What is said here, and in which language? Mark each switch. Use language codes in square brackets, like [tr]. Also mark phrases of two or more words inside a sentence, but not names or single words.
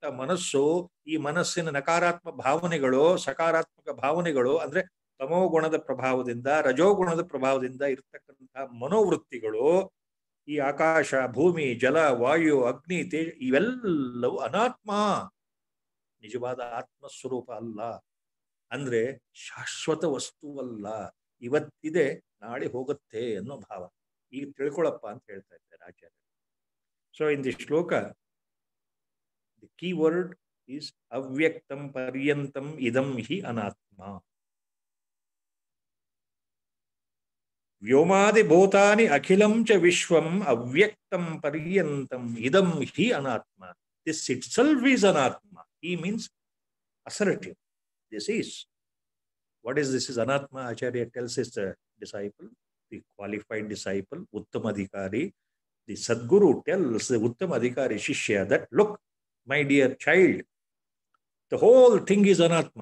[kn] ಮನಸ್ಸು, ಈ ಮನಸ್ಸಿನ ನಕಾರಾತ್ಮಕ ಭಾವನೆಗಳು, ಸಕಾರಾತ್ಮಕ ಭಾವನೆಗಳು, ಅಂದ್ರೆ ತಮೋಗುಣದ ಪ್ರಭಾವದಿಂದ, ರಜೋಗುಣದ ಪ್ರಭಾವದಿಂದ ಇರ್ತಕ್ಕಂಥ ಮನೋವೃತ್ತಿಗಳು, ಈ ಆಕಾಶ, ಭೂಮಿ, ಜಲ, ವಾಯು, ಅಗ್ನಿ, ತೇಜ, ಇವೆಲ್ಲವೂ ಅನಾತ್ಮ, ನಿಜವಾದ ಆತ್ಮಸ್ವರೂಪ ಅಲ್ಲ, ಅಂದ್ರೆ ಶಾಶ್ವತ ವಸ್ತುವಲ್ಲ, ಇವತ್ತಿದೆ ನಾಳೆ ಹೋಗುತ್ತೆ ಅನ್ನೋ ಭಾವ. ಈಗ ತಿಳ್ಕೊಳ್ಳಪ್ಪ ಅಂತ ಹೇಳ್ತಾ ಇದ್ದಾರೆ ಆಚಾರ್ಯ. [en] So in the shloka the key word is [sa] ಅವ್ಯಕ್ತಂ ಪರ್ಯಂತಂ ಇದಂ ಹಿ ಅನಾತ್ಮ. ವ್ಯೋಮಾದಿ ಭೂತಾನಿ ಅಖಿಲಂ ಚ ವಿಶ್ವಂ ಅವ್ಯಕ್ತಂ ಪರ್ಯಂತಂ ಇದಂ ಹಿ ಅನಾತ್ಮ. [en] This itself is anatma. He means assertive. This is. What is this? Is anatma? Acharya tells his disciple, the qualified disciple, Uttamadhikari. The Sadguru tells the Uttamadhikari Shishya that, look, my dear child, the whole thing is anatma.